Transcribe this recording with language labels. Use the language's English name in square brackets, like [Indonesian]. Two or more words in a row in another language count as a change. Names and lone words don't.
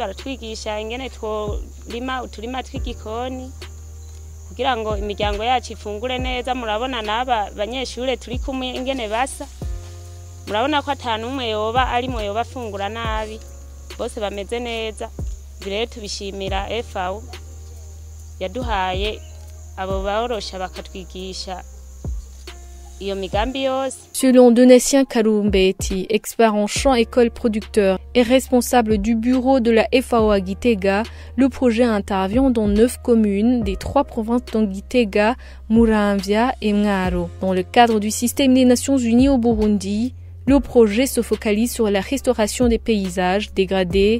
[Rundi] baratwigisha ingene tworima uturima tw'igikoni kugira ngo imiryango yacu ifungure neza murabona naba banyeshure turi kumwe ingene basa murabona ko atanumwe yoba arimo yoba afungura nabi bose bameze neza birere tubishimira FAO yaduhaye abo barosha bakatwigisha. [French] Selon Donatien Kalumbeti, expert en champs école producteur et responsable du bureau de la FAO à Gitega, le projet intervient dans 9 communes des 3 provinces d'Gitega, Muramvya et Mwaro. Dans le cadre du système des Nations Unies au Burundi, le projet se focalise sur la restauration des paysages dégradés.